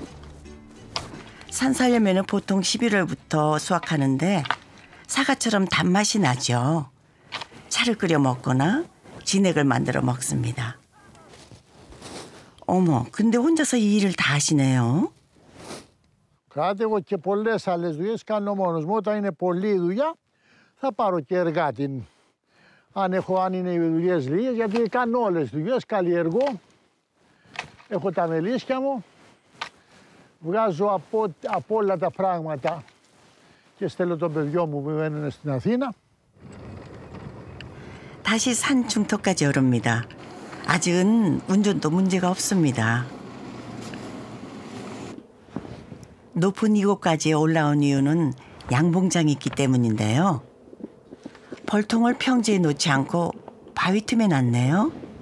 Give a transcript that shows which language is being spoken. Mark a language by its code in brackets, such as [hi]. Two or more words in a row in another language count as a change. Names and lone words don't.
[ko] 산살 열매는 보통 11월부터 수확하는데 사과처럼 단맛이 나죠. 차를 끓여 먹거나 진액을 만들어 먹습니다. 어머, 근데 혼자서 이 일을 다 하시네요. [el] Κράτε εγώ και πολλές άλλες δουλειές κάνω μόνος μου. Όταν είναι πολλή δουλειά θα πάρω και εργάτη. Αν είναι οι δουλειές λίγες, γιατί κάνω όλες τις δουλειές, καλλιεργώ. Έχω τα μελίσια μου. Βγάζω από όλα τα πράγματα και στέλνω τον παιδιό μου που μένουν στην Αθήνα. [ko] 다시 산 중턱까지 오릅니다. 아직은 운전도 문제가 없습니다. 높은 이곳까지 올라온 이유는 양봉장이 있기 때문인데요. 벌통을 평지에 놓지 않고 바위 틈에 놨네요.